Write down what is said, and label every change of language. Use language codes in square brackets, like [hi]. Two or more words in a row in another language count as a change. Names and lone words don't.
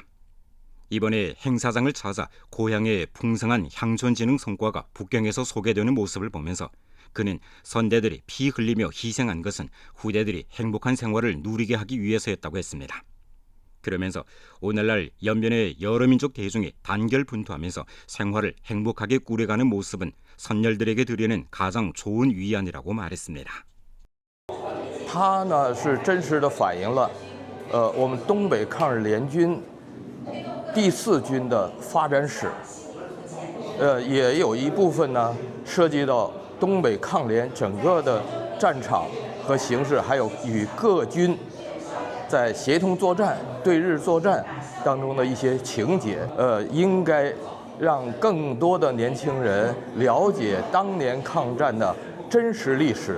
[ko] 이번에 행사장을 찾아 고향의 풍성한 향촌지능 성과가 북경에서 소개되는 모습을 보면서 그는 선대들이 피 흘리며 희생한 것은 후대들이 행복한 생활을 누리게 하기 위해서였다고 했습니다. 그러면서 오늘날 연변의 여러 민족 대중이 단결 분투하면서 생활을 행복하게 꾸려가는 모습은 선열들에게 드리는 가장 좋은 위안이라고 말했습니다. [zh] 它呢是真实的反映了我们东北抗日联军第4军的发展史，也有一部分呢涉及到东北抗联整个的战场和形势，还有与各军在协同作战、对日作战当中的一些情节，应该让更多的年轻人了解当年抗战的真实历史。